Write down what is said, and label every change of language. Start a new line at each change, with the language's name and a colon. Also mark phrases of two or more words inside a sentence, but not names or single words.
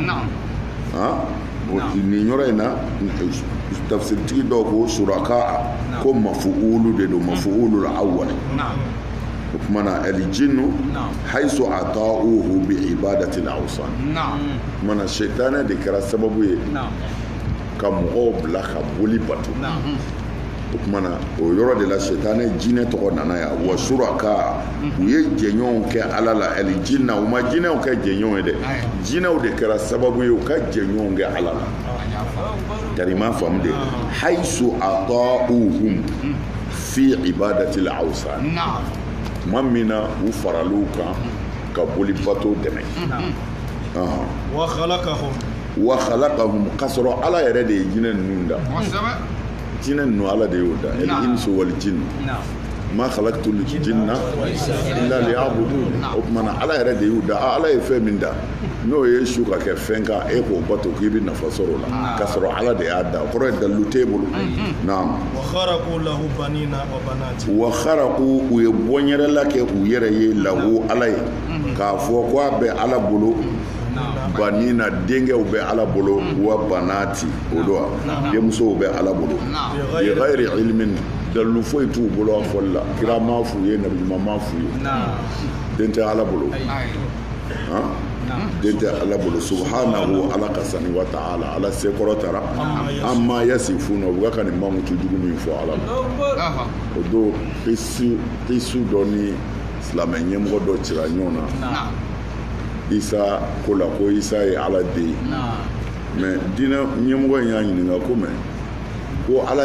Bambara: nin yɔrɔ in na tafsiritigi dɔw ko suraka ko mafuulu de don
Arabic: مفعول الأول
Bambara: o kumana
Arabic: الجن حيث أطاعوه بعبادة الأوثان
Bambara: o kumana shetane de kɛra sababu ye ka mɔgɔw bila ka boli bato o kumana o yɔrɔ de la shetane jinɛ tɔgɔ nana yan wa suraka u ye jɛɲɔgɔnw kɛ ala la al-jinna u ma jinɛw kɛ jɛɲɔgɔn ye dɛ jinɛw de kɛra sababu ye u ka jɛɲɔgɔnw kɛ ala la kari ma faamu de
Arabic: حيث أطاعوهم في عبادة الأوثان
Bambara: tuma min na u faral'u kan ka boli bato dɛmɛ
Arabic: وخلقهم
Bambara: ka sɔrɔ ala yɛrɛ de ye jinɛ ninnu da jinɛ ninnu ala de y'o da
Arabic: الإنس والجن ما خلقت الجن إلا ليعبدون
Bambara: o kumana ala yɛrɛ de y'u da ala ye fɛn min da n'o ye su ka kɛ fɛn kan e k'o bato k'i bɛ nafa sɔrɔ o la ka sɔrɔ ala de y'a da o kɔrɔ ye dalilu t'e bolo naam
Arabic: وخرقوا له بنين وبنات وخرقوا
Bambara: u ye bɔɲɛrɛla kɛ u yɛrɛ ye lahu ala ye k'a fɔ ko a bɛ ala bolo banina denkɛw bɛ ala bolo
Arabic: وبنات
Bambara: o do denmusow bɛ ala bolo
Arabic: بغير علم
Bambara: dalilu foyi t'u bolo a fɔli la kira m'a f'u ye nabi ɲuman m'a f'u ye den tɛ ala bolo den tɛ ala bolo subhanahu ala ka sani
Arabic: وتعالى
Bambara: ala sekɔrɔtara
Arabic: عما يصفون
Bambara: u ka nin mankutu jugu min fɔ ala la o do isu dɔ ni silamɛ ɲɛmɔgɔ dɔ cira ɲɔgɔn na isa ko la ko isa ye ala den ye mɛ diinɛ ɲɛmɔgɔ in y'a ɲininka ko mɛ ko ala